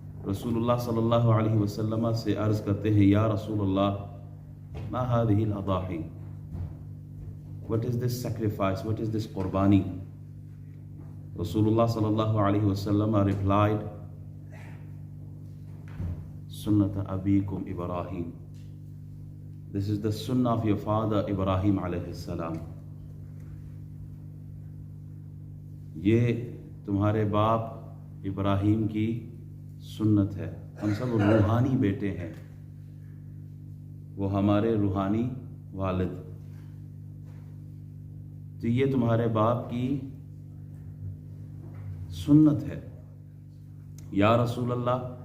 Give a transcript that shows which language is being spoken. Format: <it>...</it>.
<ur>رسول اللہ صلی اللہ علیہ وسلم سے عرض کرتے ہیں:</ur> <ar>یا رسول اللہ، ما هذه الاضاحی؟</ar> <en>What is this sacrifice? What is this قربانی؟ رسول اللہ صلی اللہ علیہ وسلم replied:</en> <ar>سنت ابیکم ابراہیم.</ar> <en>This is the sunnah of your father Ibrahim alayhi السلام.</en> <ur>یہ تمہارے باپ ابراہیم کی سنت ہے۔ ہم سب روحانی بیٹے ہیں، وہ ہمارے روحانی والد، تو یہ تمہارے باپ کی سنت ہے۔ یا رسول اللہ،</ur>